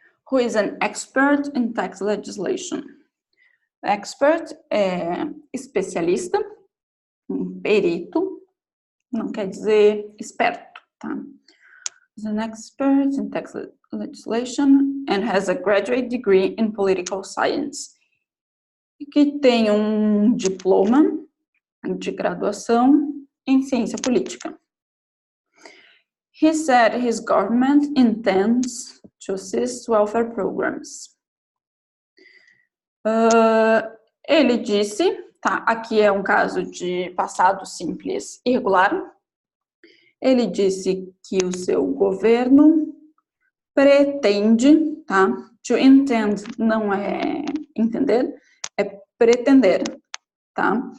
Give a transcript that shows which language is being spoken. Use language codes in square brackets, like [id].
[en] Who is an expert in tax legislation? [pt] Expert é especialista, um perito, não quer dizer esperto, tá? [en] Is an expert in tax legislation and has a graduate degree in political science. [pt] E que tem um diploma de graduação em ciência política. [en] He said his government intends to assist welfare programs. [pt] Ele disse, tá, aqui é um caso de passado simples irregular. Ele disse que o seu governo pretende, tá? To intend não é entender, é pretender, tá?